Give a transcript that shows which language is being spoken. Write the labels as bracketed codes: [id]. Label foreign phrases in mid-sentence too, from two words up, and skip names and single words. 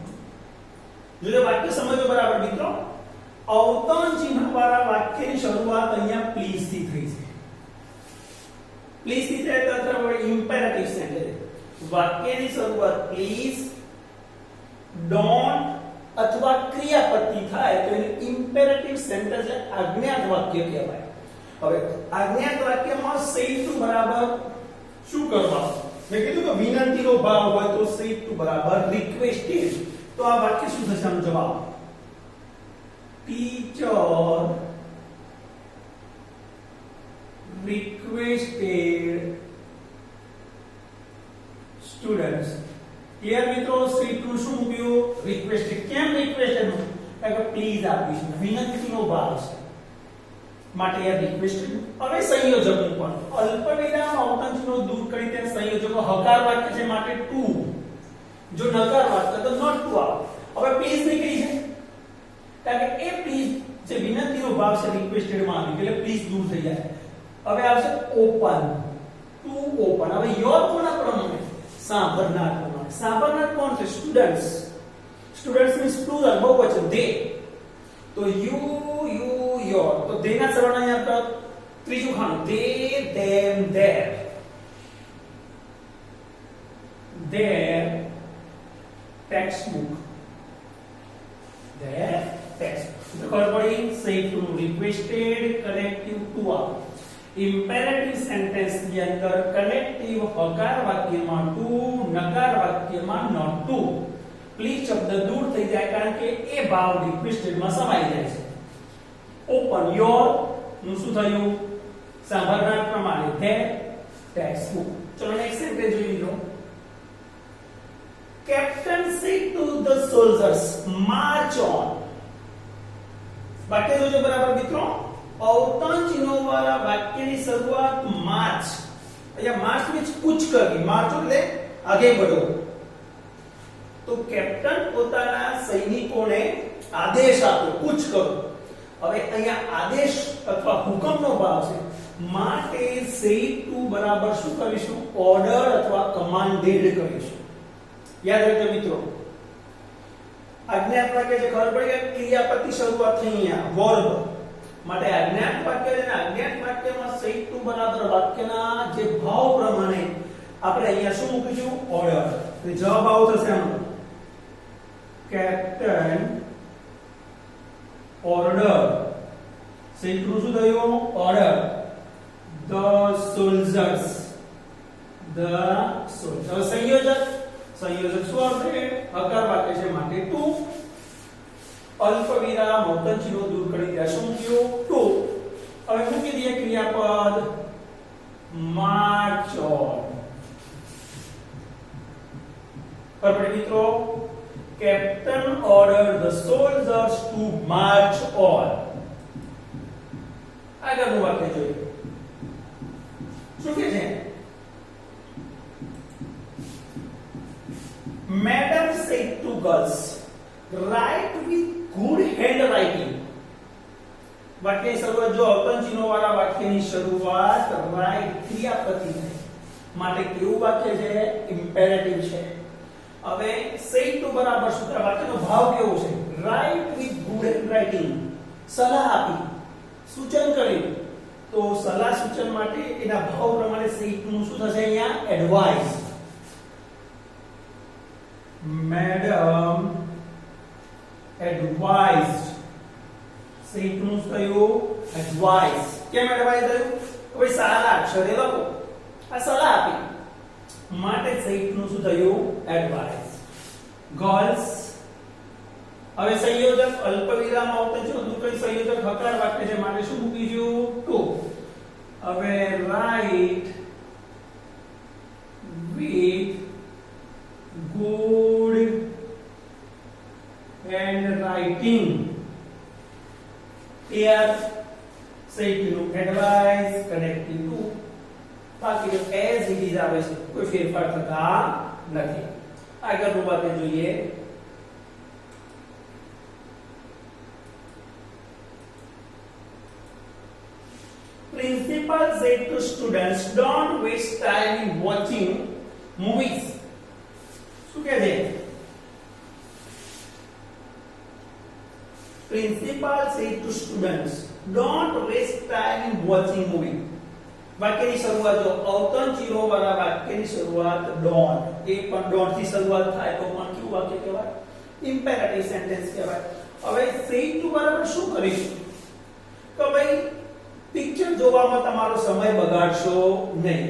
[gu] જો વાક્ય સમજો બરાબર મિત્રો, અવતરણ ચિહ્ન વાળા વાક્યની શરૂઆત અહીંયા પ્લીઝ થી થઈ છે. પ્લીઝ થી થાય તો વાક્યની શરૂઆત [en] please, don't [gu] અથવા ક્રિયાપદથી થાય તો એને [en] imperative sentence [gu] એટલે આજ્ઞાત વાક્ય કહેવાય. હવે આજ્ઞાત વાક્યમાં [en] say to [gu] બરાબર શું કરવાનું? મેં કીધું કે વિનંતીનો ભાવ હોય તો [en] say to [gu] બરાબર requested. તો આ વાક્ય શું થશે? આનો જવાબ [en] teacher requested students. [gu] ક્લિયર મિત્રો? [en] say to [gu] શું મૂક્યું? [en] requested. કેમ requested? [gu] કારણ કે પ્લીઝ આપીશું, વિનંતીનો ભાવ છે માટે આ રિક્વેસ્ટેડ. હવે સંયોજક પણ અલ્પવિરામ અવતંજનો દૂર કરી તે સંયોજકો હકાર વાક્ય છે માટે ટુ, જો નકાર વાક્ય તો [en] not to [gu] આવે. હવે પ્લીઝ નીકળી છે કારણ કે એ પ્લીઝ જે વિનંતીનો ભાવ છે રિક્વેસ્ટેડ માં આવી એટલે પ્લીઝ દૂર થઈ જાય. હવે આવશે [en] open, to open. [gu] હવે યોર કોના પ્રમાણે? સાંભળનાર પ્રમાણે. સાંભળનાર કોણ છે? સ્ટુડન્ટ્સ. [en] students means plural, [gu] બહુવચન દે. તો [en] you your, [gu] તો દેના સરવાળાને આપણે ત્રીજું ખાનું [en] they them their textbook, their textbook. [gu] ખબર પડી? [en] say to requested, connective to આવે. imperative sentence [gu] ની અંદર કનેક્ટિવ હકાર વાક્યમાં ટુ, નકાર વાક્યમાં [en] not to. [gu] પ્લીઝ શબ્દ દૂર થઈ જાય કારણ કે એ ભાવ રિક્વેસ્ટેડ માં સમાઈ જાય છે. [en] open your [gu] નું શું થયું? સાંભળનાર પ્રમાણે [en] their textbook. [gu] ચલો [en] next sentence [gu] જોઈ લો. [en] Captain said to the soldiers, march on. [gu] વાક્ય જોજો બરાબર મિત્રો. અવતરણ ચિહ્નો વાળા વાક્યની શરૂઆત માર્ચ. અહીંયા [en] march means [gu] કૂચ કરવી, માર્ચ એટલે [hi] आगे बढ़ो. [gu] તો કેપ્ટન પોતાના સૈનિકોને આદેશ આપ્યો, કૂચ કરો. હવે અહીંયા આદેશ અથવા હુકમનો ભાવ છે માટે [en] say to [gu] બરાબર શું કરીશું? ઓર્ડર અથવા કમાન્ડેડ કરીશું. યાદ રાખજો મિત્રો. આજ્ઞાત વાક્ય છે ખબર પડી કે ક્રિયાપદની શરૂઆત થઈ અહીંયા વર્બ માટે આજ્ઞાત વાક્ય છે. આજ્ઞાત વાક્યમાં [en] say to [gu] બરાબર વાક્યના જે ભાવ પ્રમાણે આપણે અહીંયા શું મૂકીશું? ઓર્ડર. તો જવાબ આવો થશે આનો [en] Captain order. say to [gu] શું થયું? [en] order the soldiers, the soldiers. [gu] સંયોજક શું આવશે? હકાર વાક્ય છે માટે ટુ. અલ્પ વિરામ અવતરણ ચિહ્નો દૂર કરી ત્યાં શું મૂક્યું? ટુ. હવે મૂકી દઈએ ક્રિયાપદ [en] march on. [gu] બરાબર મિત્રો. [en] Captain ordered the soldiers to march on. [gu] આગળનું વાક્ય જોઈએ. શું કહે છે? [en] Madam said to girls, write with good handwriting. [gu] વાક્યની શરૂઆત જો અવતરણ ચિહ્નો વાળા વાક્યની શરૂઆત રાઈટ ક્રિયાપદથી થાય માટે કેવું વાક્ય છે? ઇમ્પેરેટિવ છે. હવે [en] say to [gu] બરાબર સૂત્ર વાક્યનો ભાવ કેવો છે? [en] write with good handwriting. [gu] સલાહ આપી, સૂચન કર્યું. તો સલાહ સૂચન માટે એના ભાવ પ્રમાણે [en] say to [gu] નું શું થશે? [en] અહીંયા advice. Madam advised. say to [gu] નું શું થયું? એડવાઇસ. કેમ એડવાઇસ થયું? કોઈ સારા અક્ષરે લખો. આ સલાહ આપી માટે [en] say to [gu] નું શું થયું? એડવાઇસ. ગર્લ્સ. હવે સંયોજક અલ્પવિરામ આવતો છે દૂર કરી સંયોજક હકાર વાક્ય છે માટે શું મૂકીશું? [en] ટુ. હવે write with good handwriting. here say to નું advice connecting to. [gu] બાકી [en] as it is [gu] આવે છે, કોઈ ફેરફાર થતા નથી. આગળનું વાક્ય જોઈએ. [en] Principal said to students, don't waste time in watching movies. [gu] શું કહે છે? [en] Principal said to students, don't waste time in watching movie. [gu] વાક્યની શરૂઆત જો અવતરણ ચિહ્નો વાળા વાક્યની શરૂઆત ડોન્ટ, એ પણ ડોન્ટ થી શરૂઆત થાય તો પણ કેવું વાક્ય કહેવાય? [en] imperative sentence કહેવાય. [gu] હવે [en] said to [gu] બરાબર શું કરીશું કે ભાઈ પિક્ચર જોવામાં તમારો સમય બગાડશો નહીં.